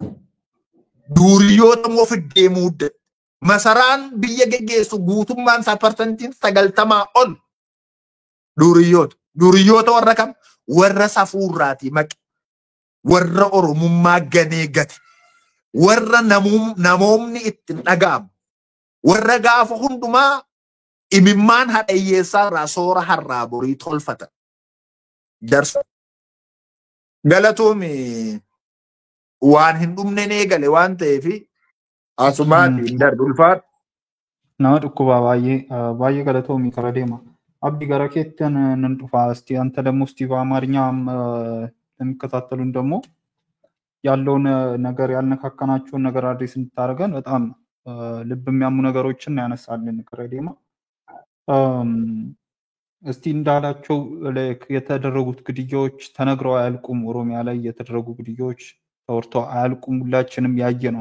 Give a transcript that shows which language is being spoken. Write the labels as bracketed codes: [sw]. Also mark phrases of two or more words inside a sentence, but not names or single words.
[om] Duuriyoota moo fiddee muudde masaraan biyya geggeessu guutummaan isaa parsantiin 90 ol duuriyoota warra kam warra safuurraati maqe warra Oromummaa ganee gate warra namoomni ittiin dhaga'amu warra gaafa hundumaa imimmaan hadhayyeessaa irraa soora harraa borii tolfatan jarsa galatoomi. Waan hin dhumne eegale waan ta'eef asumaati hin darbu ulfaadha. Nama dhukkubaa baay'ee galatoomii kara deema. Abdi gara keetti nan dhufa [am] እስቲ አንተ ደግሞ እስቲ በአማርኛም ለሚከታተሉን ደግሞ ያለውን ነገር ያልነካከናቸውን ነገር አድሬስ እንድታደርገን በጣም ልብ የሚያሙ ነገሮችን ያነሳልን ከረ ዴማ እስቲ እንዳላቸው የተደረጉት ግድያዎች ተነግረው አያልቁም። ኦሮሚያ ላይ የተደረጉ ግድያዎች ተወርቶ አያልቁም። ሁላችንም ያየነው